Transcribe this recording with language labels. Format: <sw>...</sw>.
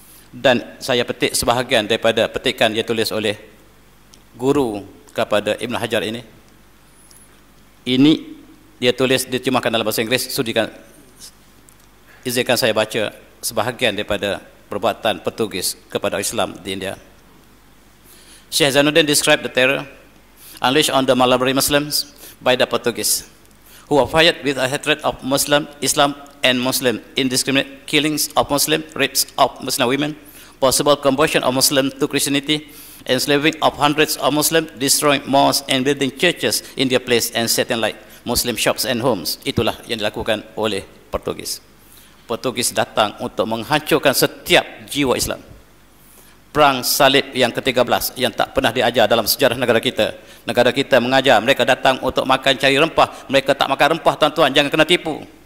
<ms>Dan saya petik sebahagian daripada petikan dia tulis oleh guru kepada Ibn Hajar ini. Ini dia tulis, diterjemahkan dalam bahasa Inggeris. Izinkan saya baca sebahagian daripada perbuatan Portugis kepada Islam di India.</ms> <en>Syekh Zainuddin described the terror unleashed on the Malabari Muslims by the Portuguese, who were fired with a hatred of Islam and Muslim, indiscriminate killings of Muslim, rapes of Muslim women, possible conversion of Muslim to Christianity, enslaving of hundreds of Muslims, destroying mosques and building churches in their place, and setting light Muslim shops and homes.</en> <ms>Itulah yang dilakukan oleh Portugis. Portugis datang untuk menghancurkan setiap jiwa Islam. Perang salib yang ke-13 yang tak pernah diajar dalam sejarah negara kita. Negara kita mengajar mereka datang untuk makan cari rempah. Mereka tak makan rempah, tuan-tuan, jangan kena tipu.</ms>